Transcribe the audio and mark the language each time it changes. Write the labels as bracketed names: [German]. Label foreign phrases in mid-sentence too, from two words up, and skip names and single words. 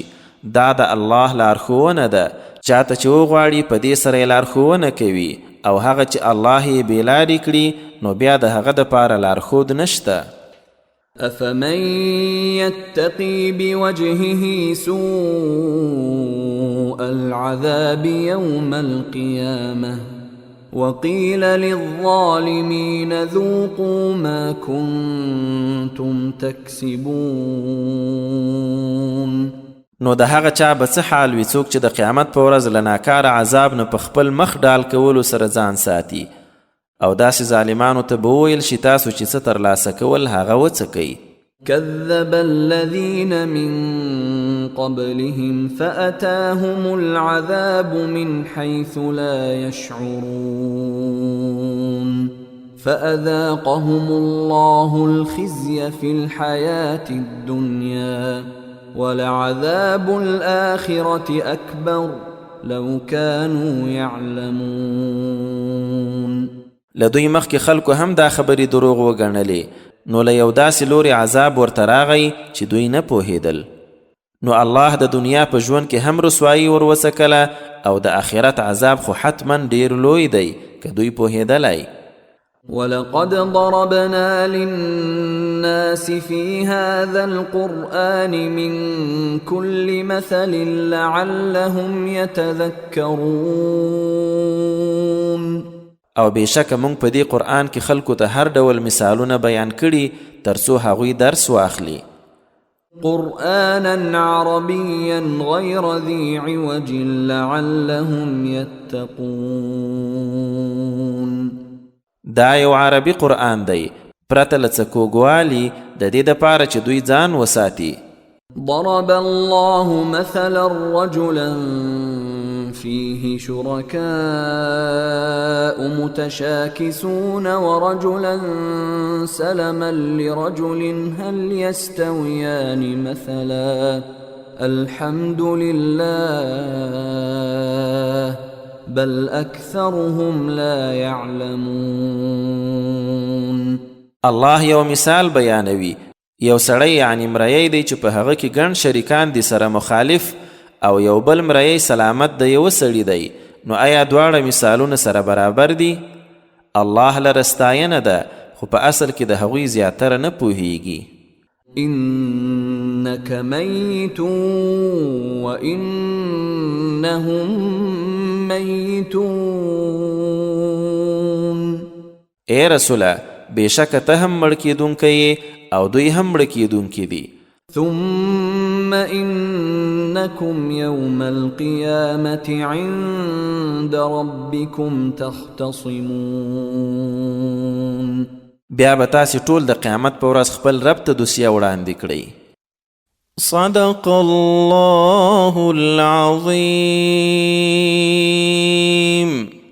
[Pashto] دا د الله لارښوونه ده، چاته چې وغواړي په دې سره یې لارښوونه کوي، او هغه چې الله یې بېلارې کړي نو بیا د هغه دپاره لارښود نشته. [Arabic] أفمن يتقي بوجهه سوء العذاب يوم القيامة وقيل للظالمين ذوقوا ما كنتم تكسبون. [Pashto] نو د هغه چا به څه حال وي څوک چې د قیامت په ورځ له ناکاره عذاب نه په خپل مخ ډال کولو سره ځان ساتي، او داسې ظالمانو ته به وویل شي تاسو چې څه ترلاسه کول هغه وڅکئ. [Arabic] كذب الذين من قبلهم فأتاهم العذاب من حيث لا يشعرون فأذاقهم الله الخزي في الحياة الدنيا ولعذاب الآخرة أكبر لو كانوا يعلمون. [Pashto] لدوی مخکې خلکو هم دا خبرې دروغ وګڼلې، نو له یو داسې لوري عذاب ورته راغی چې دوی نه پوهېدل. نو الله د دنیا په ژوند کې هم رسوایي ور وڅکله، او د آخرت عذاب خو حتما ډیر لوی دی که دوی پوهېدلی. [Arabic] ولقد ضربنا للناس في هذا القرآن من كل مثل لعلهم يتذكرون. [Pashto] او بېشکه موږ په دې قرآن کې خلکو ته هر ډول مثالونه بیان کړي تر څو هغوی درس واخلي. [Arabic] قرآنا عربيا غير ذي عوج لعلهم يتقون. [Pashto] دا یو عربي قرآن دی پرته له څه کوږوالي، د دې دپاره چې دوی ځان وساتي. [Arabic] ضرب الله مثلا رجلا فيه شركاء متشاكسون ورجلا سلما لرجل هل يستويان مثلا الحمد لله بل أكثرهم لا يعلمون. [Pashto] الله یو مثال بیانوي. یو سړی یعنی مریی دی چې په هغه کې ګڼ شریکان دي سره مخالف او یو بل مریی سلامت د یوه سړي دی، نو آیا دواړه مثالونه سره برابر دي؟ الله لره ستاینه ده، خو په اصل کې د هغوی زیاتره نه پوهیږي. [Arabic] إنك ميت وإنهم ميتون. [Pashto] اے رسوله، بېشکه ته هم مړ کېدونکی او دوی هم مړه کېدونکي دي. [Arabic] ثم إنكم يوم القيامة عند ربكم تختصمون. [Pashto] بیا به تاسې ټول د قیامت په ورځ خپل رب ته دوسیه وړاندې کړئ. [Arabic] صدق الله العظيم.